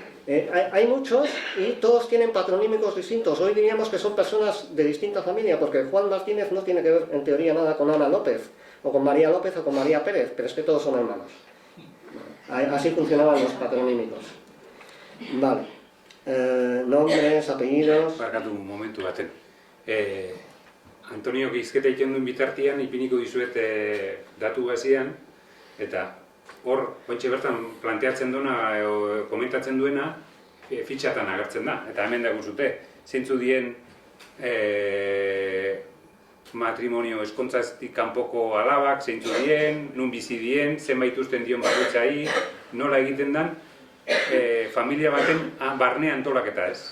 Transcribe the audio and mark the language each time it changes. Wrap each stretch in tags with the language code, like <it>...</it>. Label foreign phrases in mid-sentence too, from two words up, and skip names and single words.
<es>Hay muchos y todos tienen patronímicos distintos. Hoy diríamos que son personas de distinta familia, porque Juan Martínez no tiene que ver en teoría nada con Ana López, o con María López o con María Pérez, pero es que todos son hermanos. Así funcionaban los patronímicos. Vale. Nombres, apellidos...</es> <eu>Barkatu momentu baten. Antonio gizketa egiten duen bitartian, ipiniko dizuet datu bazian, eta hor, ointxe bertan planteatzen duena, komentatzen duena, fitxatan agertzen da. Eta hemen dago zute, zeintzu dien matrimonio eskontzaztik kanpoko alabak, zeintzu dien, nun bizi dien, zenbait usten dion bakoitzai, nola egiten dan, familia baten barne antolaketa ez.</eu>